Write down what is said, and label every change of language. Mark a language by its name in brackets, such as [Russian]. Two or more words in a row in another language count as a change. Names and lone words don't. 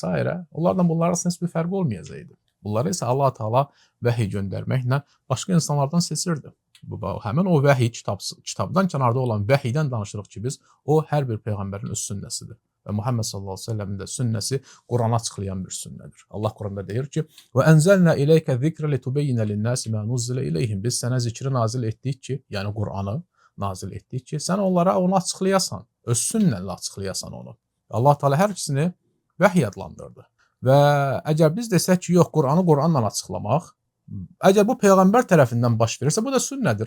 [Azerbaijani] onlarla bunlar arasında heç bir fərq olmayacaqdı. Bunları isə Allah Taala vəhy göndərməklə başqa insanlardan seçirdi. Həmin o vəhy kitabdan kənarda olan vəhiydən danışırıq ki, biz o hər bir peyğəmbərin öz sünnəsidir. Və Muhammed [Arabic] صلى الله عليه وسلم [Azerbaijani] də sünnəsi Qur'anı açıqlayan bir sünnədir. Allah Qur'anda deyir ki: [Arabic] "وأنزلنا إليك الذكر لتبين للناس ما نزل إليهم." [Azerbaijani] Biz sənə zikri nazil etdik ki, yəni Qur'anı nazil etdik ki, sən onlara onu açıqlayasan, öz sünnənlə açıqlayasan onu. Allah Teala hər ikisini vəhy adlandırdı. Və əgər biz desək ki, yox, Qur'anı Qur'anla açıqlamaq, əgər bu peyğəmbər tərəfindən baş verirsə, bu da sünnədir.